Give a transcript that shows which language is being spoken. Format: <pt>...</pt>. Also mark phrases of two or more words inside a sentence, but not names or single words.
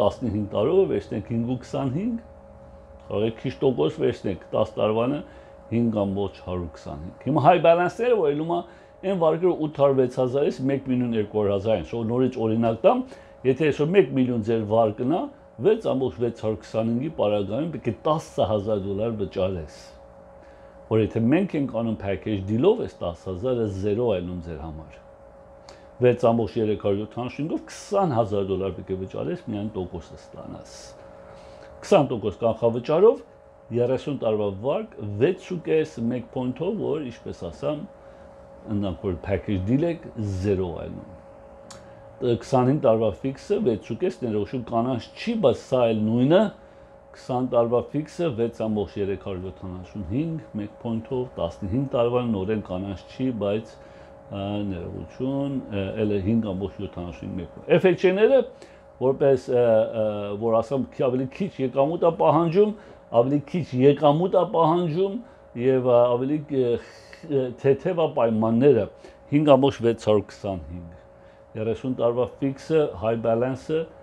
<hy>15 տարով վերցնենք 5.25 կարող է քիչ տոկոս վերցնենք 10 տարվանը 5.125 հիմա</hy> <en>high balance-ները</en> <hy>որ ելում է այն վարկերը 806,000-ից 1,200,000 են so նորից օրինակ տամ եթե այսօր 1 միլիոն ձեր վարկն է 6.625-ի պարագայում պետք է $10,000 վճարես որ եթե մենք ենք անում</hy> <en>package deal-ով</en> <hy>այս 10,000-ը 0 այլում ձեր համար 6.375-ով $20,000 պետք է վճարես միայն տոկոսը ստանաս 20% կանխավճարով 30 տարվա վարկ 6.5 1 point-ով որ ինչպես ասամ ընդանք որ</hy> <en>package deal</en> <hy>եք 0 այլում 25 տարվա fix-ը 6.5 ներողություն կանանչ չի բայց սա էլ նույնը 20 տարվա fix-ը 6.375 1 point-ով 15 տարվան նորեն կանանչ չի բայց ներողություն, էլ 5.75 FHA-ները որպես որ ասեմ ավելի քիչ եկամուտ է պահանջում, ավելի քիչ եկամուտ է պահանջում եւ ավելի թեթև է պայմանները 5.625 30 տարվա fix-ը</hy> <en>high balance-ը</en>